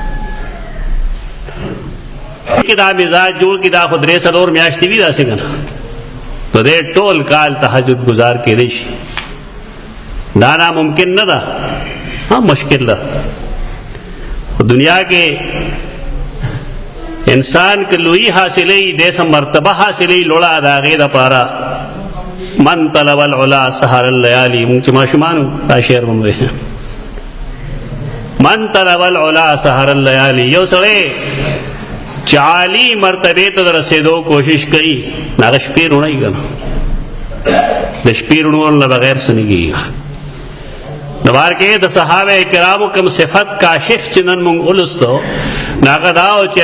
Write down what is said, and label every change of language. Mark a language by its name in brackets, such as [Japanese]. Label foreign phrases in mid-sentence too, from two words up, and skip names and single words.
[Pashto] کې دا مزاج جوړ کې دا خو 3-4 میاشتې وي داسې که نه نو دی ټول کال تهجد گزار کېدی شي دا ناممکن نه ده مشکل ده دنیا کې انسان که لوی حاصلوي داسې مرتبه حاصلوي لوړه د هغې دپاره [Arabic] من طلب العلا سهر الليالي [Pashto] مونږ چې ماشومان وو دا شعر به مو [Arabic] من طلب العلا سهر الليالي [Pashto] یو سړی چې عالي مرتبې ته د رسېدو کوشش کوي نو هغه شپې روڼوي که نه د شپې روڼولو نه بغیر څه نه کېږي نو بار کې د صحابه کرامو کوم صفت کاشف چې نن مونږ ولوستو نو هغه دا و چې